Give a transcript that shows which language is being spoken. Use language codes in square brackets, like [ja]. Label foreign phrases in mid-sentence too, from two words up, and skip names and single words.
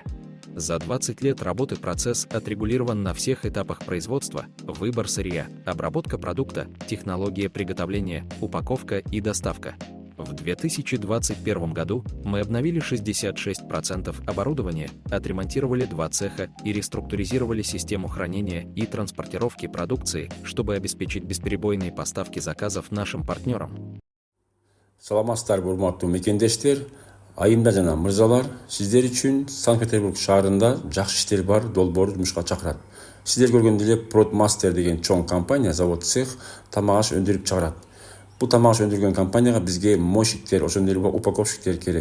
[ru] За 20 лет работы процесс отрегулирован на всех этапах производства: выбор сырья, обработка продукта, технология приготовления, упаковка и доставка. В 2021 году мы обновили 66% оборудования, отремонтировали 2 цеха и реструктуризировали систему хранения и транспортировки продукции, чтобы обеспечить бесперебойные поставки заказов нашим партнерам. [ky] Саламатсыздарбы, урматтуу мекендештер, айымдар жана мырзалар, сиздер үчүн Санкт-Петербург шаарында жакшы иштер бар долбоору жумушка чакырат. Сиздер көргөн эле Продмастер деген чоң компания, завод, цех тамак аш өндүрүп чыгарат. Бул тамак аш өндүргөн компанияга бизге мойщиктер, ошондой эле упаковщиктер керек.